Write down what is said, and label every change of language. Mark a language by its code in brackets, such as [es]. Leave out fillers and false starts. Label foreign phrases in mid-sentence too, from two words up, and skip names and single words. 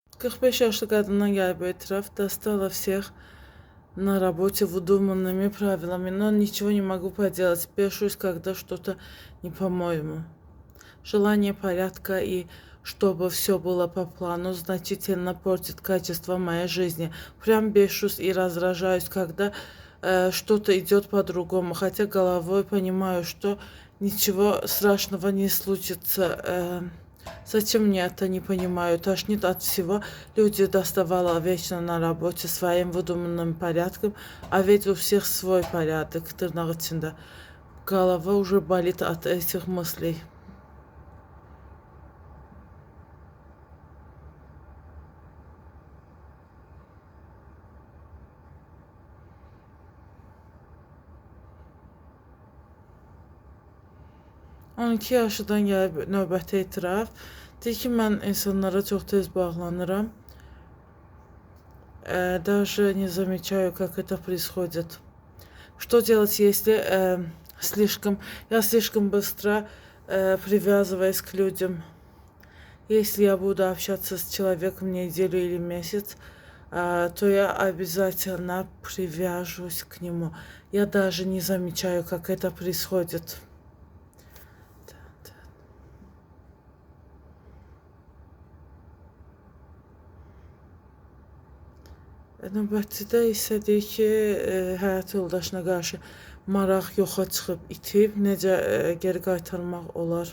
[az] 45 yaşlı qadından gəlib etiraf. [ru] Достала всех на работе выдуманными правилами, но ничего не могу поделать. Бешусь, когда что-то не по-моему. Желание порядка и чтобы все было по плану значительно портит качество моей жизни. Прям бешусь и раздражаюсь, когда что-то идет по-другому, хотя головой понимаю, что ничего страшного не случится. Зачем мне это не понимаю? Тошнит от всего. Люди доставала вечно на работе своим выдуманным порядком, а ведь у всех свой порядок. [az] Тырнақ içində. [ru] Голова уже болит от этих мыслей. [az] On 12 yaşından gəlib növbəti etiraf. Deyir ki, mən insanlara çox tez bağlanıram. [ru] Даже не замечаю, как это происходит. Что делать, если я слишком быстро привязываюсь к людям? Если я буду общаться с человеком неделю или месяц, то я обязательно привяжусь к нему. Я даже не замечаю, как это происходит. [az] Növbətçidə isə deyir ki, həyat yoldaşına qarşı maraq yoxa çıxıb, itib, necə geri qaytarmaq olar?